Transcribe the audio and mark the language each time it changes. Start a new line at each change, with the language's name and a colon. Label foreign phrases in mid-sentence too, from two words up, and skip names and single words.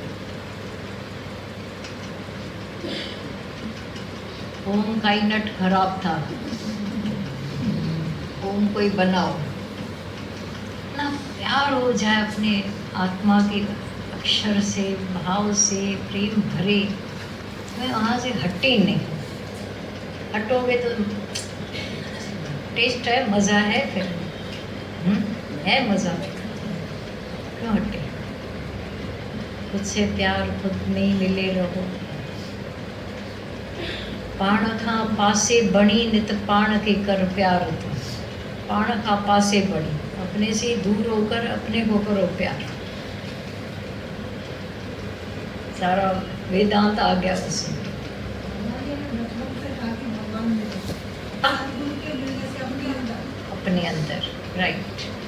Hindi: ओम का ही नट खराब था, ओम को ही बनाओ ना, प्यार हो जाए अपने आत्मा के अक्षर से, भाव से, प्रेम भरे, मैं वहाँ से हटे नहीं। हटोगे तो टेस्ट है, मज़ा है, फिर है मज़ा, क्यों हटे? खुद से प्यार खुद नहीं मिले रहो।
Sindhi: पाण खां पासे बणी नित पाण के कर प्यार तो, पाण खां पासे बणी,
Hindi: अपने से दूर होकर अपने को करो प्यार। सारा वेदांत आ गया उसमें। अपने अंदर, राइट।